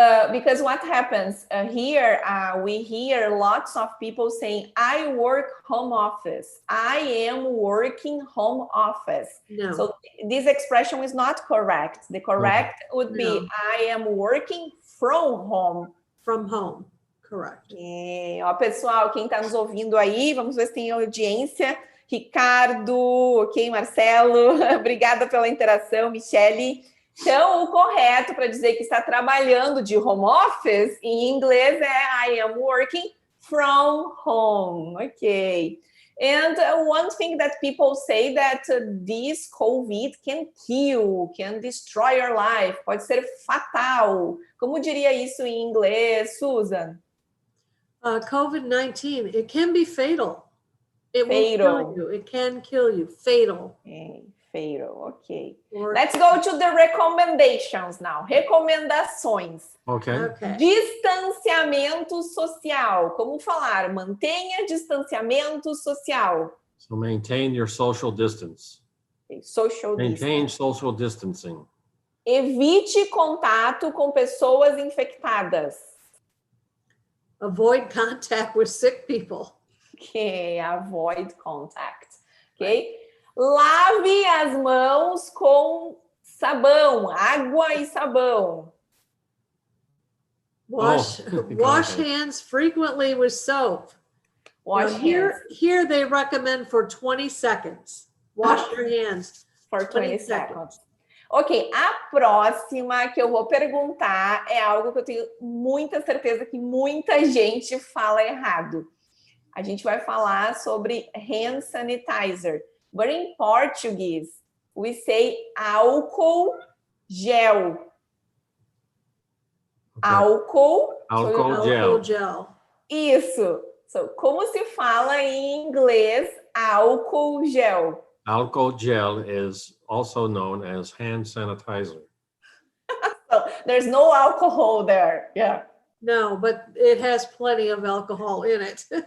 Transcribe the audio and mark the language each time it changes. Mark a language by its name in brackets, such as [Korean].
[English] Because what happens here, we hear lots of people saying, I work home office. I am working home office. No. So this expression is not correct. The correct would be, I am working from home. From home. Correct. [Portuguese] Ó, pessoal, quem está nos ouvindo aí, vamos ver se tem audiência. Ricardo, ok, Marcelo, obrigada pela interação, Michele. Então, o correto para dizer que está trabalhando de home office, em inglês é [English] I am working from home, [Portuguese] ok. [English] And one thing that people say that this COVID can kill, can destroy your life, [Portuguese] pode ser fatal. Como diria isso em inglês, Susan? [English] COVID-19, it can be fatal. It will kill you. It can kill you. Fatal. Fatal, okay. Let's go to the recommendations now. [Portuguese] Recomendações. [English] Okay. [Portuguese] Distanciamento social. Como falar? Mantenha distanciamento social. [English] So maintain your social distance. Okay, social maintain distance. social distancing. [Portuguese] Evite contato com pessoas infectadas. [English] Avoid contact with sick people. Ok, avoid contact. Ok? [Portuguese] Lave as mãos com sabão, água e sabão. [English] Wash hands frequently with soap. Wash hands. Here they recommend for 20 seconds. Wash your hands for 20 seconds. [Portuguese] Ok, a próxima que eu vou perguntar é algo que eu tenho muita certeza que muita gente fala errado. A gente vai falar sobre hand sanitizer. [English] But in Portuguese, we say álcool gel. Okay. Álcool gel. [Portuguese] Isso. So, como se fala em inglês álcool gel? [English] Alcohol gel is also known as hand sanitizer. So there's no alcohol there. Yeah. No, but it has plenty of alcohol in it.